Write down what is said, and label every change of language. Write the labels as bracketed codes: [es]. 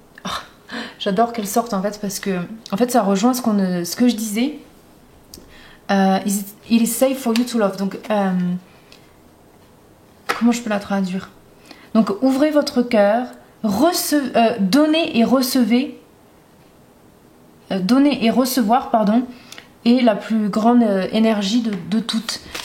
[fr] Oh, j'adore qu'elle sorte en fait, parce que en fait, ça rejoint ce que je disais. [en] It is safe for you to love. [fr] Donc, comment je peux la traduire? Donc, ouvrez votre cœur. Donner et recevez, donner et recevoir, pardon, est la plus grande énergie de toutes.